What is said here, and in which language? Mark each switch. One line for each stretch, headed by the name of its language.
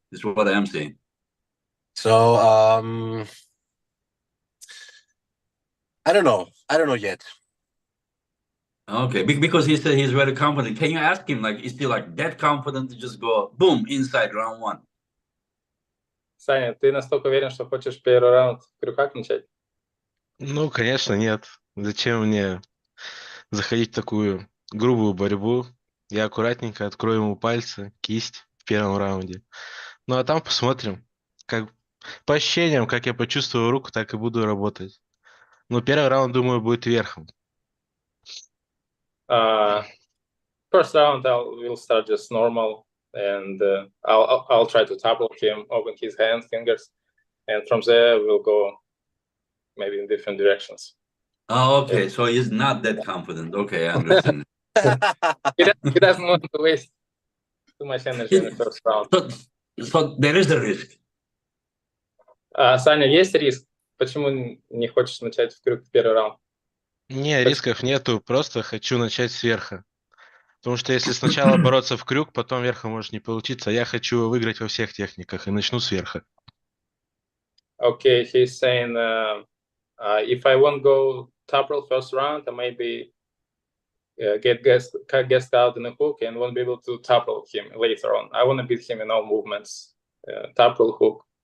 English: Is what I'm saying. So, I don't know yet. Okay, because he said he's very confident. Can you ask him, like, is he like that confident to just go boom inside round one?
Russian: Саня, ты настолько уверен, что хочешь первый раунд в крюках начать? Ну, конечно, нет. Зачем мне заходить в такую грубую борьбу? Я аккуратненько открою ему пальцы, кисть в первом раунде. Ну, а там посмотрим. Как по ощущениям, как я почувствую руку, так и буду работать. Ну, первый раунд, думаю, будет верхом.
English: First round, we'll start just normal, and I'll try to topple him, open his hand, fingers, and from there we'll go maybe in different directions. Oh, okay. Yeah. So he's not that confident. Okay, I understand. He doesn't want to waste too much energy in the first round. So there is a risk.
Russian: Саня, есть риск? Почему не хочешь начать в крюк первый раунд? Не, рисков нету, просто хочу начать сверху. Потому что если сначала бороться в крюк, потом верхом может не получиться. Я хочу выиграть во всех техниках и начну сверху.
English: Okay, he's saying if I won't go top roll first round, I maybe get guessed out in the hook and won't be able to top roll him later on. I want to beat him in all movements, top roll, hook.